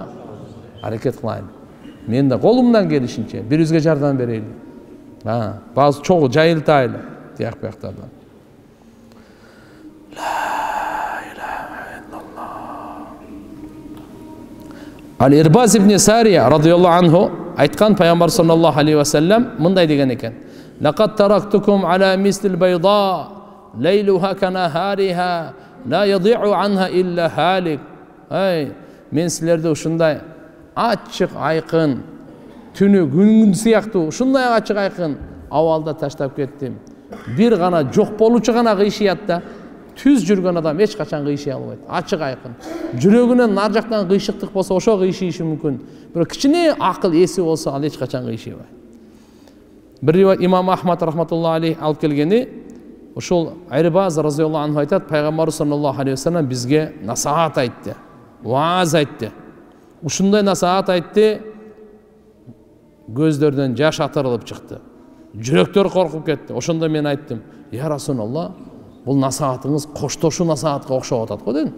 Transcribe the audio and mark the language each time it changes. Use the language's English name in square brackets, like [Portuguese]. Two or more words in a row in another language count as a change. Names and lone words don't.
[Kyrgyz] Аракет кылайын. Мен да колумдан келишинче бирибизге жардам берейли. Баасы чогуу жайылтайлы. Тияк бияктардан. Ал-Ирбаз ибн Сария [Arabic] رضي الله عنه [Kyrgyz] айткан, пайгамбар [Arabic] صلى الله عليه وسلم [Kyrgyz] мындай деген экен: [Arabic] "لقد تركتكم على مثل البيضاء ليلها كنهارها, لا يزيغ عنها إلا هالك." [Kyrgyz] Мен силерди ушундай ачык айкын, түнү күн сыяктуу ушундай ачык айкын абалда таштап кеттим. Бир гана жок болуучу гана кыйшыят да, түз жүрген адам эч качан кыйшай албайт. Ачык айкын. Жүрөгүнөн нар жактан кыйшыктык болсо ошо кыйшыйышы мүмкүн. Бирок кичине акыл эси болсо ал эч качан кыйшайбайт. Bir rivayet İmam Ahmad [Arabic] رحمة الله عليه [Kyrgyz] alıp gelgeni ошол Айрбаз [Arabic] رضي الله عنه [Kyrgyz] айтат, пайгамбар [Arabic] صلى الله عليه وسلم [Kyrgyz] бизге насаат айтты, вааз айтты. Ушундай насаат айтты, көздөрдөн жаш атырылып чыкты. Жүрөктөр коркуп кетти. Ошондо мен айттым, [Arabic] يا رسول الله, [Kyrgyz] бул насаатыңыз коштошуу насаатка окшоп атат го дедим.